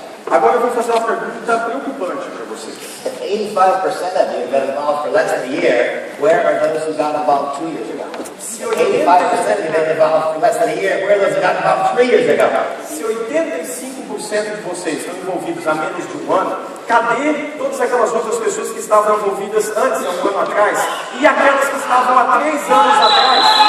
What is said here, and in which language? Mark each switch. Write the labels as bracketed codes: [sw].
[pt] Agora eu vou fazer uma pergunta preocupante para vocês. [en] If 85% of you have been involved for less than a year, where are those who got involved 2 years ago? 85% of you have been involved for less than a year, where are those who got involved 3 years ago? [pt] Se 85% de vocês estão envolvidos há menos de um ano, cadê todas aquelas outras pessoas que estavam envolvidas antes, há um ano atrás? E aquelas que estavam há 3 anos atrás?